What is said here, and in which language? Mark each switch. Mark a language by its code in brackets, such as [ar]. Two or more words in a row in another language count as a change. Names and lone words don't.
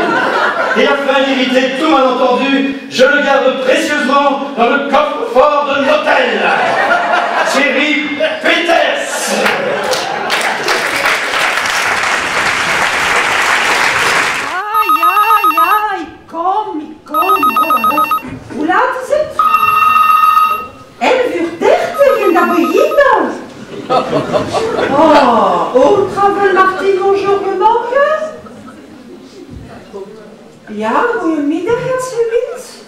[fr] Et afin d'éviter tout malentendu, je le garde précieusement dans le coffre-fort de l'hôtel. Thierry Peters. Ai, ai, ai, [nl] komm. Hoe laat is het? 11:30 in de beginnen. Oh, Ultravel Martin, bonjour, morgen. Ja, goedemiddag, alsjeblieft.